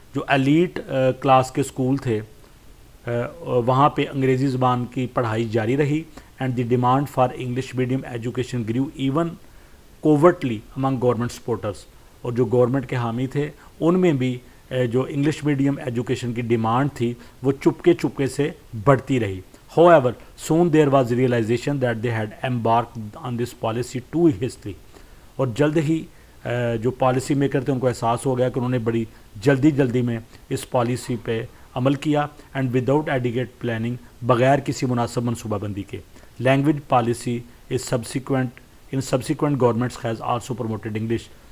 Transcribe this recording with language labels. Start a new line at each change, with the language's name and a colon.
Urdu: جو elite class کے school تھے وہاں پہ انگریزی زبان کی پڑھائی جاری رہی.
English: And the demand for English medium education grew even covertly among government supporters.
Urdu: اور جو گورنمنٹ کے حامی تھے ان میں بھی جو انگلش میڈیم ایجوکیشن کی ڈیمانڈ تھی وہ چپکے سے بڑھتی رہی.
English: However, soon there was realization that they had embarked on this policy too hastily.
Urdu: اور جلد ہی جو پالیسی میکر تھے ان کو احساس ہو گیا کہ انہوں نے بڑی جلدی میں اس پالیسی پہ عمل کیا
English: and without adequate planning,
Urdu: بغیر کسی مناسب منصوبہ بندی کے.
English: Language policy as subsequent governments has also promoted English.